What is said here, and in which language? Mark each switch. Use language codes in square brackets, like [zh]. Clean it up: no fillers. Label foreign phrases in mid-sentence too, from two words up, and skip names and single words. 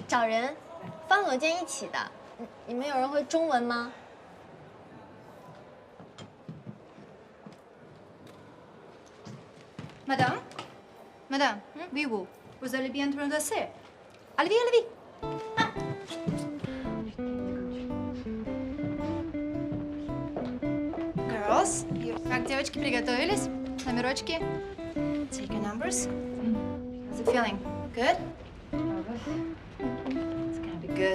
[zh] 人方总监一起的，你们有人会中文吗？ [fr] Madame, Madame, oui, vous, vous allez bien traverser. Allez-y, allez-y. [ru] Girls, как девочки приготовились? Номерочки. [en] Take your numbers. How's it feeling? Good? It's gonna be good.